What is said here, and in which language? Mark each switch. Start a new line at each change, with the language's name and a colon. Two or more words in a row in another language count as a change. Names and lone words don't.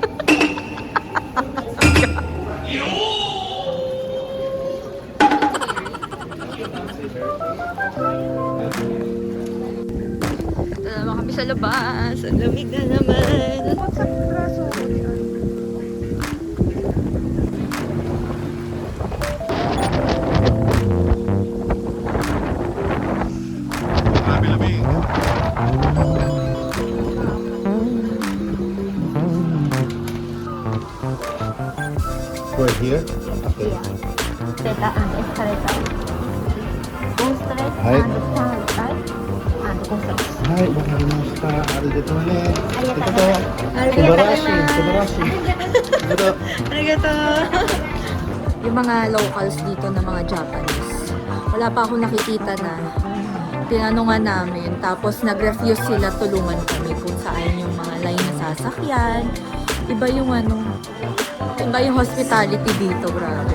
Filipino: Ito naman kami sa labas. Ang lamig na naman. Grabe lamig.
English: We're here? Okay. Teta, escaleta. Go straight Hi. and stand, right? And go straight. Hi,
Japanese: わかりました。ありがとうね. Arigato. 素晴らしい、素晴らしい. Arigato. Arigato!
Filipino: Yung mga locals dito na mga Japanese, wala pa ako nakikita na tinanungan namin. Tapos nag-refuse sila tulungan kami kung saan yung mga line na sasakyan. Iba yung ano, iba yung hospitality dito, grabe.